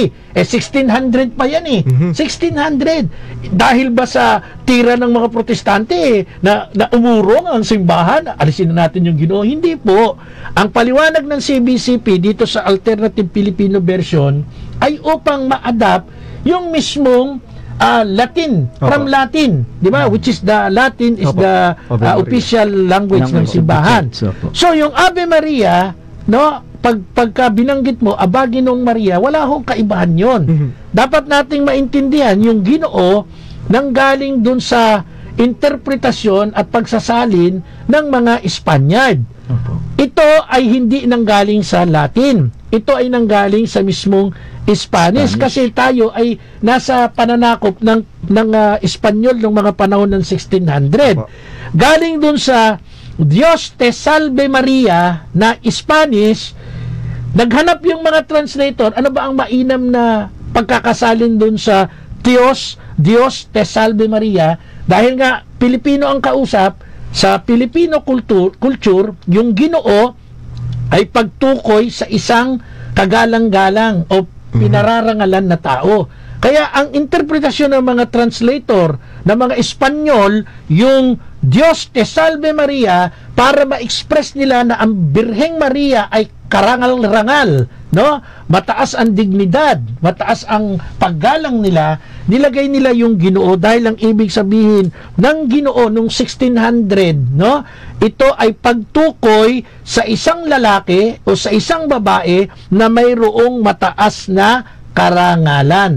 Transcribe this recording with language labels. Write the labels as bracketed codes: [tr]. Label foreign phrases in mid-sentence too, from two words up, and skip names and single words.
[tl] 1600 pa yan 1600. Dahil ba sa tira ng mga protestante na umurong ang simbahan, alisin na natin yung Ginoo? Hindi po. Ang paliwanag ng CBCP dito sa Alternative Filipino Version ay upang ma-adapt yung mismong Latin, [en] from Latin, [tl] di ba? [en] Which is the Latin is the official language [tl] ng simbahan. So yung Ave Maria, no, pagka binanggit mo Aba Ginoong Maria, wala hong kaibahan yon. Dapat nating maintindihan yung Ginoo nanggaling dun sa interpretasyon at pagsasalin ng mga Espanyol. Ito ay hindi nanggaling sa Latin. Ito ay nanggaling sa mismong Spanish kasi tayo ay nasa pananakop ng Espanyol ng mga panahon ng 1600. Galing dun sa [es] Dios te salve Maria [tl] na Spanish, naghanap yung mga translator, ano ba ang mainam na pagkakasalin dun sa [es] Dios te salve Maria, [tl] dahil nga Pilipino ang kausap, sa [en] Filipino culture, [tl] yung Ginoo ay pagtukoy sa isang kagalang-galang o pinararangalan na tao. Kaya ang interpretasyon ng mga translator ng mga Espanyol, yung [es] Dios te salve Maria, [tl] para ma-express nila na ang Birheng Maria ay karangal-rangal, no? Mataas ang dignidad, mataas ang paggalang nila, nilagay nila yung Ginoo dahil ang ibig sabihin ng Ginoo nung 1600, no? Ito ay pagtukoy sa isang lalaki o sa isang babae na mayroong mataas na karangalan.